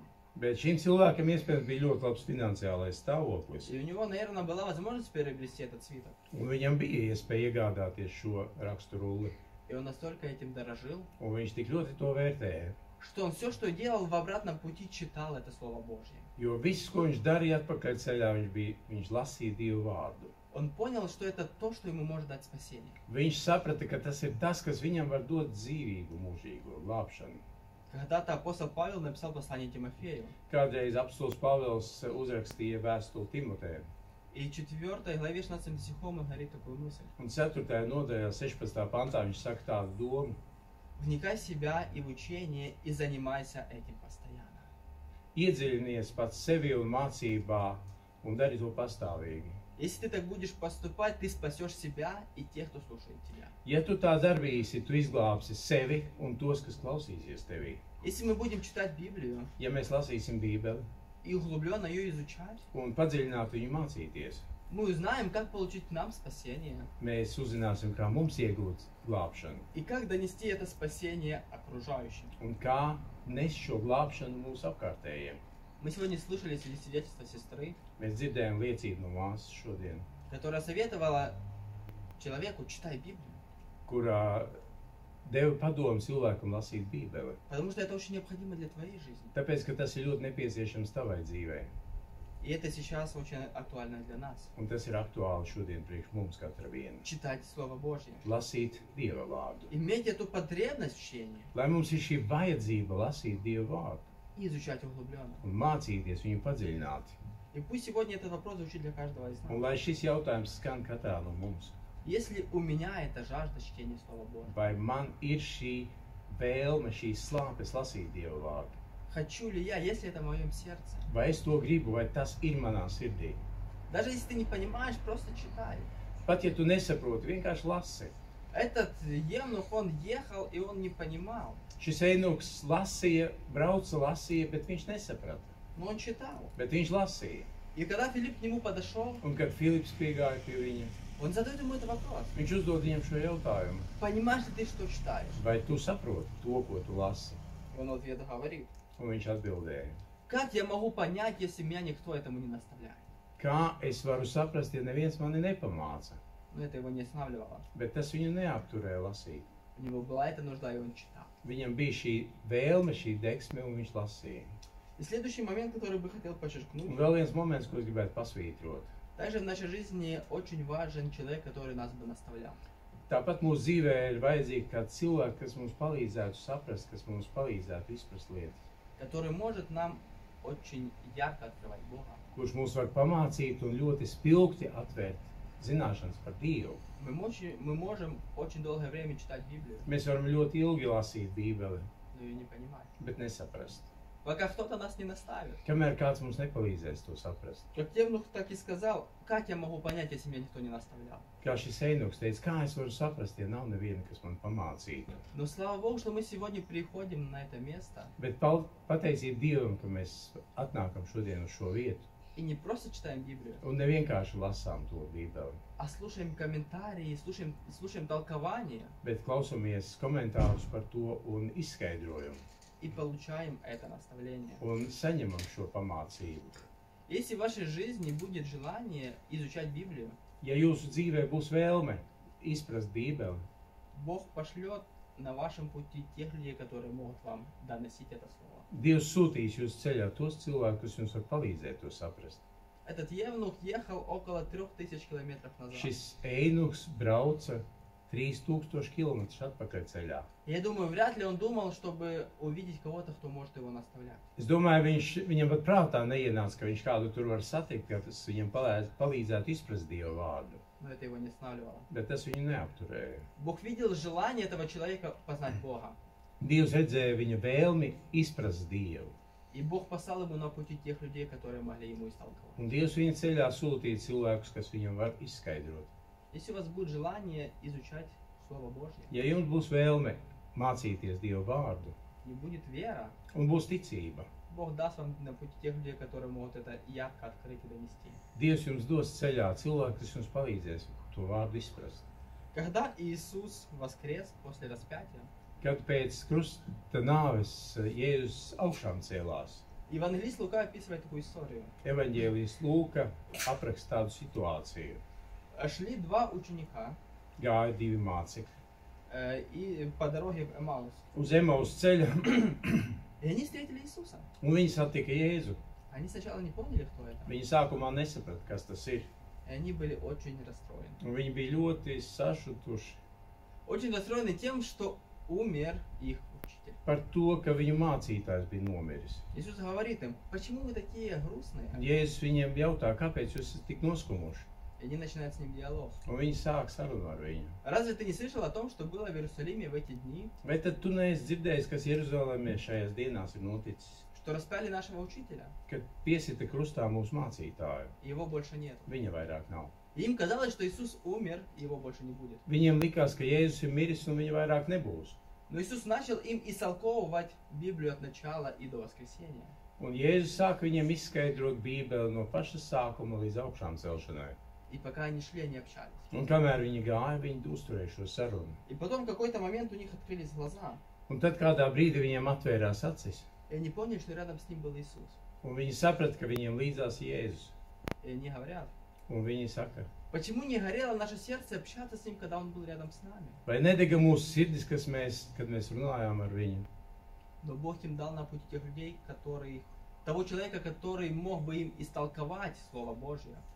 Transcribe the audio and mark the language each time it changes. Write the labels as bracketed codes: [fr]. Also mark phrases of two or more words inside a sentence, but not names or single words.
[lv] Bet šim cilvēkam iespējams bija ļoti labs finansiālais stāvoklis. [ru] И у него, наверное, была возможность приобрести этот свиток. [lv] Un viņam bija iespēja iegādāties šo raksturulli. [ru] И он настолько этим дорожил, [lv] Un viņš tik ļoti to vērtēja. [ru] что он все, что делал в обратном пути, читал это Слово Божье. [lv] Jo viss, ko viņš darīja atpakaļ ceļā, viņš lasīja Dievu vārdu. [ru] Он понял, что это то, что ему может дать спасение. [lv] Viņš saprata, ka tas ir tas, kas viņam var dot dzīvību, mūžīgo glābšanu. [ru] Когда-то апостол Павел написал послание Тимофею. [lv] Kādreiz apostols Pāvils uzrakstīja vēstuli Timotejam. [ru] И в 4 главе 16 стихом он говорит такую мысль. [lv] Un 4. nodaļā 16. pantā viņš saka tādu domu. [ru] Вникай в себя и в учение, и занимайся этим постоянно. [lv] Iedziļinies pats sevi un mācībā un dari to pastāvīgi. [ru] Если ты так будешь поступать, ты спасешь себя и тех, кто слушает тебя. [lv] Ja tu tā darīsi, tu izglābsi sevi un tos, kas klausīsies tevī. [ru] Если мы будем читать Библию [lv] Ja mēs lasīsim Bībeli [ru] и углубленно ее изучать, [lv] un padziļināt viņu mācīties, [ru] мы узнаем, как получить нам спасение [lv] mēs uzzināsim, kā mums iegūt glābšanu [ru] и как донести это спасение окружающим. [lv] un kā nes šo glābšanu mūsu apkārtējiem. [ru] Мы сегодня слышали свидетельство сестры, [lv] Mēs dzirdējām liecību no māsas šodien, [ru] которая советовала человеку читай Библию, [lv] kurā deva padomu cilvēkam lasīt Bībeli. [ru] потому что это очень необходимо для твоей жизни. [lv] Tāpēc, ka tas ir ļoti nepieciešams tavai dzīvei. [ru] И это сейчас очень актуально для нас. [lv] Un tas ir aktuāli šodien priekš mums katra viena. [ru] Читать Слово Божье. [lv] Lasīt Dieva vārdu. [ru] Иметь эту потребность в чтении [lv] Lai mums ir šī vajadzība lasīt Dieva vārdu [ru] и изучать углубленно. [lv] un mācīties viņu padziļināti. [ru] И пусть сегодня этот вопрос звучит для каждого из [lv] Un [ru] нас. [lv] lai šis jautājums skan katrā no mums. [ru] Если у меня эта жажда чтения Слова Божьего, [lv] Vai man ir šī vēlme, šīs slāpes lasīt Dieva vārdu? [ru] хочу ли я, если это в моем сердце? [lv] Vai es to gribu, vai tas ir manā sirdī? [ru] Даже если ты не понимаешь, просто читай. [lv] Pat ja tu nesaproti, vienkārši lasi. [ru] Этот евнух, он ехал, и он не понимал, [lv] Šis einuks lasīja, brauca, lasīja, bet viņš nesaprata. [ru] но он читал. [lv] Bet viņš lasīja. [ru] И когда Филипп к нему подошел, [lv] Un kad Filips piegāja pie viņa, [ru] он задает ему этот вопрос. [lv] viņš uzdod viņam šo jautājumu. [ru] Понимаешь ли ты, что читаешь? [lv] Vai tu saproti to, ko tu lasi? [ru] Он в ответ говорит. [lv] Un viņš atbildēja. [ru] Как я могу понять, если меня никто этому не наставляет? [lv] Kā es varu saprast, ja neviens mani nepamāca? [ru] Но это его не останавливало. [lv] Bet tas viņu neapturēja lasīt. [ru] У него была эта нужда, и он читал. [lv] Viņam bija šī vēlme, šī deksme, un viņš lasīja. [ru] И следующий момент, который бы хотел [lv] Un [ru] подчеркнуть. [lv] vēl viens moments, ko es gribētu pasvītrot. [ru] Также в нашей жизни очень важен человек, который нас бы наставлял. [lv] Tāpat mūsu dzīvē ir vajadzīgi kāds cilvēks, kas mums palīdzētu saprast, kas mums palīdzētu izprast lietas. [ru] Который может нам очень ярко открывать Бога. [lv] Kurš mūs var pamācīt un ļoti spilgti atvērt zināšanas par Dievu. [ru] Мы можем очень долгое время читать Библию, [lv] Mēs varam ļoti ilgi lasīt Bībeli, [ru] но ее не понимать. [lv] bet nesaprast. [ru] Пока кто-то нас не наставит. [lv] Kamēr kāds mums nepalīdzēs to saprast. [ru] Как Евнух так и сказал, как я могу понять, если меня никто не наставлял? [lv] Kā šis einuks teica, kā es varu saprast, ja nav neviena, kas man pamācītu. [ru] Но слава Богу, что мы сегодня приходим на это место [lv] Bet pateicība Dievam, ka mēs atnākam šodien uz šo vietu [ru] и не просто читаем Библию, [lv] un nevienkārši lasām to Bībeli, [ru] а слушаем комментарии, слушаем толкования [lv] bet klausamies komentārus par to un izskaidrojumu [ru] и получаем это наставление. [lv] un saņemam šo pamācību. [ru] Если в вашей жизни будет желание изучать Библию, [lv] Ja jūsu dzīvē būs vēlme izprast Bībeli, [ru] Бог пошлет на вашем пути тех людей, которые могут вам доносить это слово. [lv] Dievs sūtīs jūs ceļā tos cilvēkus, kas jums var palīdzēt to saprast. [ru] Этот евнух ехал около 3000 километров назад. [lv] Šis einuks brauca 3000 km atpakaļ ceļā. [ru] Я думаю, вряд ли он думал, чтобы увидеть кого-то, кто может его наставлять. [lv] Es domāju, viņam pat prātā neienāca, ka viņš kādu tur var satikt, kas viņam palīdzētu izprast Dieva vārdu. [ru] Но это его не останавливало. [lv] Bet tas viņu neapturēja. [ru] Бог видел желание этого человека познать Бога. [lv] Dievs redzēja viņa vēlmi izprast Dievu. [ru] И Бог послал ему на пути тех людей, которые могли ему истолковать. [lv] Un Dievs viņa ceļā sūtīja cilvēkus, kas viņam var izskaidrot. [ru] Если у вас будет желание изучать Слово Божье, [lv] Ja jums būs vēlme mācīties Dieva vārdu [ru] и будет вера, [lv] un būs ticība, [ru] Бог даст вам на пути тех людей, которые могут это ярко открыть и донести. [lv] Dievs jums dos ceļā cilvēku, kas jums palīdzēs to vārdu izprast. [ru] Когда Иисус воскрес после распятия, [lv] kad pēc krusta nāves Jēzus augšām cēlās. [ru] Евангелист Лука описывает такую историю. [lv] Evaņģēlijs Lūka apraksta tādu situāciju. [ru] Шли два ученика [lv] Gāja divi mācekļi [ru] и по дороге в Эмаус. [lv] uz Emaus ceļa, [ru] И они встретили Иисуса. [lv] un viņi satika Jēzu. [ru] Они сначала не поняли, кто это. [lv] Viņi sākumā nesaprata, kas tas ir. [ru] И они были очень расстроены. [lv] Un viņi bija ļoti sašutuši [ru] Очень расстроены тем, что умер их учитель. [lv] par to, ka viņu mācītājs bija nomiris. [ru] Иисус говорит им, почему вы такие грустные? [lv] Jēzus viņiem jautā, kāpēc jūs esat tik noskumuši? [ru] И они начинают с ним диалог. [lv] Un viņi sāk sarunu ar viņu. [ru] Разве ты не слышал о том, что было в Иерусалиме в эти дни? [lv] Vai tad tu neesi dzirdējis, kas Jeruzalemē šajās dienās ir noticis? [ru] Что распяли нашего учителя? [lv] Kad piesita krustā mūsu mācītāju, [ru] Его больше нет. [lv] viņa vairāk nav. [ru] И им казалось, что Иисус умер, и его больше не будет. [lv] Viņiem likās, ka Jēzus ir miris un viņa vairāk nebūs. [ru] Но Иисус начал им истолковывать Библию от начала и до воскресения. [lv] Un Jēzus sāk viņiem izskaidrot Bībeli no paša sākuma līdz augšām celšanai. [ru] И пока они шли, они общались. [lv] Un kamēr viņi gāja, viņi uzturēja šo sarunu. [ru] И потом в какой-то момент у них открылись глаза. [lv] Un tad kādā brīdī viņiem atvērās acis. [ru] И они поняли, что рядом с ним был Иисус. [lv] Un viņi saprata, ka viņiem līdzās Jēzus. [ru] И они говорят, [lv] Un viņi saka, [ru] почему не горело наше сердце общаться с ним, когда он был рядом с нами? [lv] vai nedega mūsu sirdis, kad mēs runājām ar viņu? [ru] Но Бог им дал на пути тех людей, того человека, который мог бы им истолковать Слово Божье.